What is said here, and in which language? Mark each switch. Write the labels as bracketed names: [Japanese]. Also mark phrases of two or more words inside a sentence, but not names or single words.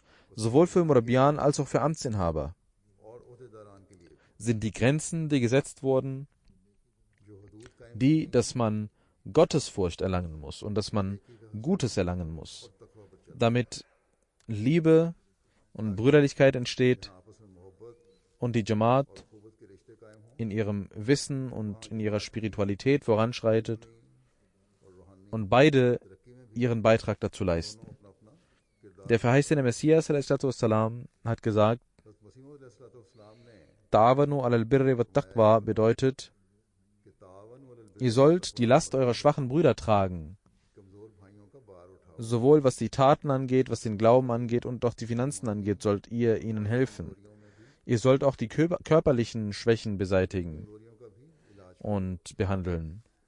[German] Sowohl für Murabbiyan als auch für Amtsinhaber sind die Grenzen, die gesetzt wurden, dass man Gottesfurcht erlangen muss und dass man Gutes erlangen muss, damit Liebe und Brüderlichkeit entsteht und die Jamaat in ihrem Wissen und in ihrer Spiritualität voranschreitet und beide ihren Beitrag dazu leisten. Der verheißene Messias hat gesagt, [Arabic] تعاونوا على البر والتقوى [German] bedeutet, ihr sollt die Last eurer schwachen Brüder tragen, sowohl was die Taten angeht, was den Glauben angeht und auch die Finanzen angeht, sollt ihr ihnen helfen. Ihr sollt auch die körperlichen Schwächen beseitigen und behandeln.